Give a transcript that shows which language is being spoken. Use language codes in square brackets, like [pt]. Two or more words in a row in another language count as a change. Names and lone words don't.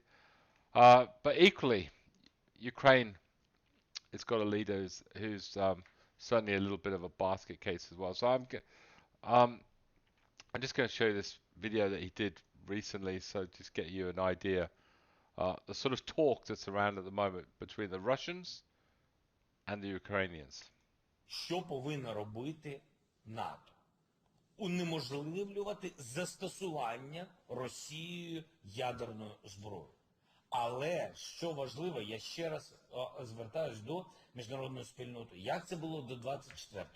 [en] But equally, Ukraine has got a leader who's certainly a little bit of a basket case as well. So um, I'm just going to show you this video that he did recently, so just get you an idea. The sort of talk that's around at the moment between the Russians and the Ukrainians. [uk] Що повинно робити НАТО? Унеможливлювати застосування Росією ядерної зброї. Але, що важливо, я ще раз звертаюсь до міжнародної спільноти. Як це було до 24-го?